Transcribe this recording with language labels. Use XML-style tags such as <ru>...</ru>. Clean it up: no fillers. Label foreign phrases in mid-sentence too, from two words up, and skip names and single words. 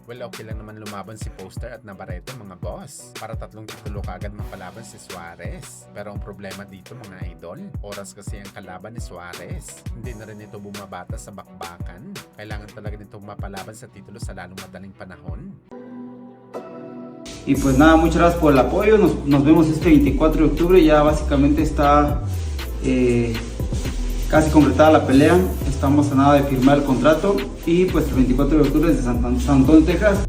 <tl>Well, okay lang naman lumaban si Foster at Navarrete mga boss para 3 titulo kaagad mapalaban si Suarez. Pero ang problema dito mga idol, oras kasi ang kalaban ni Suarez. Hindi na rin ito bumabata sa bakbakan. Kailangan talaga nito mapalaban sa titulo sa lalong madaling panahon.</tl> <es>Y pues nada, muchas gracias por el apoyo, nos vemos este 24 de octubre, ya básicamente está casi completada la pelea, estamos a nada de firmar el contrato y pues el 24 de octubre desde San Antonio, Texas.</es>